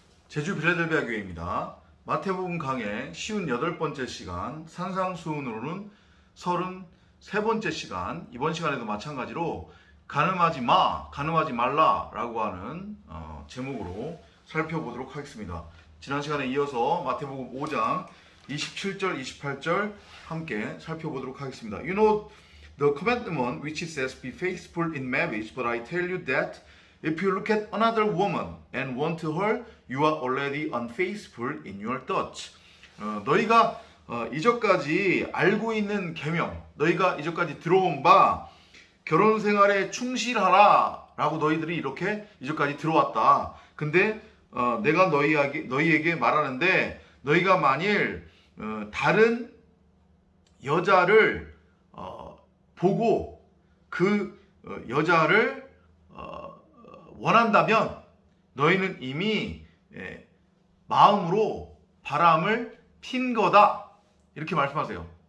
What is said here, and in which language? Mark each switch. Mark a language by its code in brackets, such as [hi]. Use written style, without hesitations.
[ko] 제주 빌라델비아 교회입니다. 마태복음 강의 쉬운 8번째 시간, 산상수훈으로는 33번째 시간, 이번 시간에도 마찬가지로 간음하지 마, 간음하지 말라 라고 하는 제목으로 살펴보도록 하겠습니다. 지난 시간에 이어서 마태복음 5장 27절, 28절 함께 살펴보도록 하겠습니다. [en] You know the commandment which says be faithful in marriage, but I tell you that if you look at another woman and want her, you are already unfaithful in your thoughts. [ko] 너희가 이전까지 알고 있는 계명, 너희가 이전까지 들어온 바 결혼 생활에 충실하라 라고 너희들이 이렇게 이전까지 들어왔다. 근데 내가 너희에게 말하는데 너희가 만일 다른 여자를 보고 그 여자를 원한다면 너희는 이미 마음으로 바람을 핀 거다. 이렇게 말씀하세요.